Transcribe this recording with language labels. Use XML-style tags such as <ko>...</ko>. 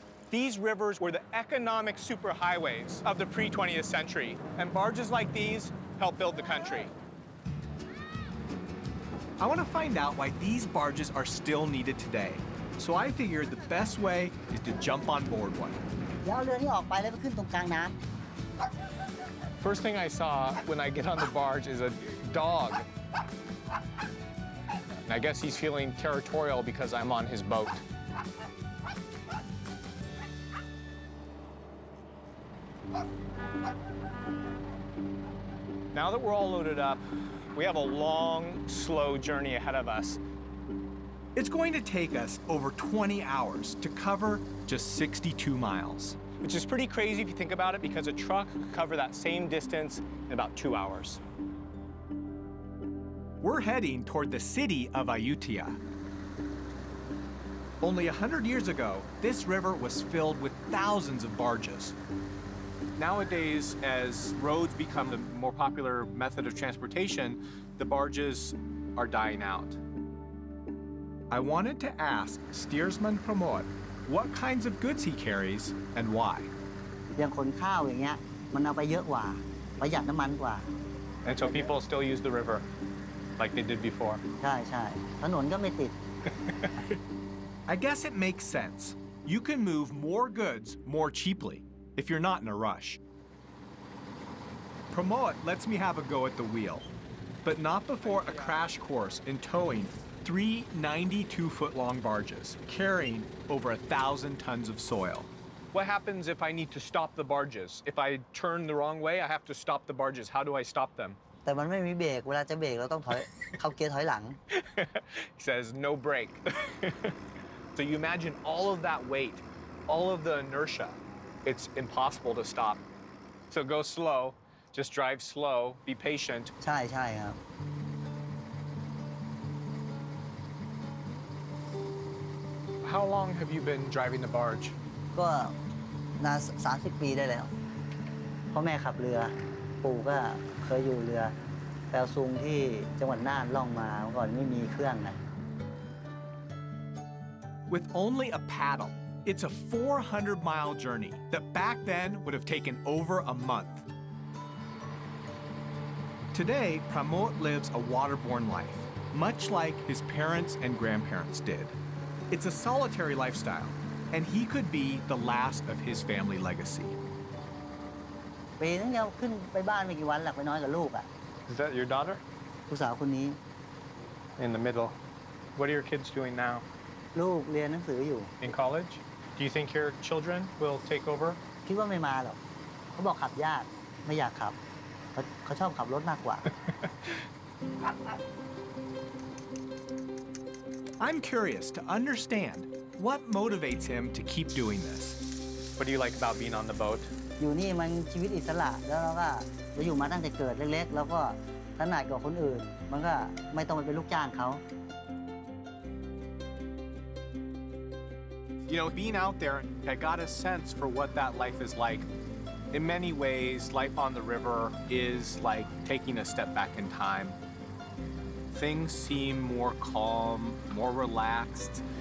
<en>These rivers were the economic superhighways of the pre-20th century, and barges like these helped build the country. I want to find out why these barges are still needed today, so I figured the best way is to jump on board one.</en> <th>เดี๋ยวเอาเรือนี้ออกไปแล้วไปขึ้นตรงกลางน้ำ</th> <en>First thing I saw when I get on the barge is a dog. And I guess he's feeling territorial because I'm on his boat. Now that we're all loaded up, we have a long, slow journey ahead of us. It's going to take us over 20 hours to cover just 62 miles. Which is pretty crazy if you think about it, because a truck could cover that same distance in about 2 hours. We're heading toward the city of Ayutthaya. Only 100 years ago, this river was filled with thousands of barges. Nowadays, as roads become the more popular method of transportation, the barges are dying out. I wanted to ask steersman Pramod what kinds of goods he carries and why.</en> <th>อย่างขนข้าวอย่างเงี้ยมันเอาไปเยอะกว่าประหยัดน้ำมันกว่า</th> <en>And so people still use the river like they did before.</en> <th>ใช่ใช่ถนนก็ไม่ติด</th> <en>I guess it makes sense. You can move more goods more cheaply if you're not in a rush. Pramod lets me have a go at the wheel, but not before a crash course in towing 3 92-foot-long barges carrying over 1,000 tons of soil. What happens if I need to stop the barges? If I turn the wrong way, I have to stop the barges. How do I stop them?</en> <th>แต่มันไม่มีเบรกเวลาจะเบรกเราต้องถอย เข้าเกียร์ถอยหลัง</th> <en>He says, no brake. So you imagine all of that weight, all of the inertia. It's impossible to stop. So go slow, just drive slow, be patient.</en> <th>ใช่ใช่ครับ</th> <en>How long have you been driving the barge?</en> <th>ก็นาน30 ปีได้แล้วพ่อแม่ขับเรือปู่ก็เคยอยู่เรือแปลซุงที่จังหวัดน่านล่องมาเมื่อก่อนไม่มีเครื่องไง</th> <en>With only a paddle, it's a 400-mile journey that back then would have taken over a month. Today, Pramod lives a waterborne life, much like his parents and grandparents did. It's a solitary lifestyle, and he could be the last of his family legacy.</en> <th>ปีนึงเดียวขึ้นไปบ้านไม่กี่วันหลักไปน้อยกับลูกอ่ะ</th> <en>Is that your daughter?</en> <th>ลูกสาวคนนี้</th> <en>In the middle. What are your kids doing now?</en> <th>ลูกเรียนหนังสืออยู่</th> <en>In college? Do you think your children will take over?</en> <th>คิดว่าไม่มาหรอกเขาบอกขับยากไม่อยากขับเขาชอบขับรถมากกว่า</th> <en>I'm curious to understand what motivates him to keep doing this. What do you like about being on the boat?</en> <th>อยู่นี่มันชีวิตอิสระแล้วเราก็เราอยู่มาตั้งแต่เกิดเล็กๆแล้วก็ถนัดกับคนอื่นมันก็ไม่ต้องไปเป็นลูกจ้างเขา</th> <en>You know, being out there, I got a sense for what that life is like. In many ways, life on the river is like taking a step back in time. Things seem more calm, more relaxed.</en>